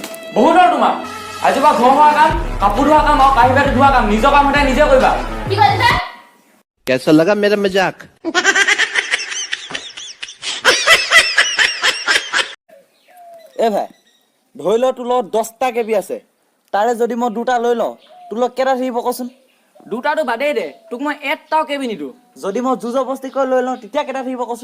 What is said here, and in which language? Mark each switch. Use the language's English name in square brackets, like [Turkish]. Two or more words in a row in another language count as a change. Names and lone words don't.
[Assamese] বহুত হ'ল তোমাৰ আজিৰ পৰা ঘৰ হোৱা কাম কাপোৰ ধোৱা কাম আৰু কাঁহী বাতি ধোৱা কাম নিজৰ কাম সদায় নিজে কৰিবা কি কৈছে [Hindi] कैसा लगा मेरा मजाक [Assamese] এ ভাই ধৰি ল তোৰ লগত 10টা কেবি আছে তাৰে যদি মই 2টা লৈ লওঁ তোৰ লগত কেইটা থাকিব কচোন দুটাটো বাদেই দে তোক মই এটাও কেবি নিদিওঁ যদি মই জুজবস্তি কৰি লৈ লওঁ তেতিয়া কেইটা থাকিব কচোন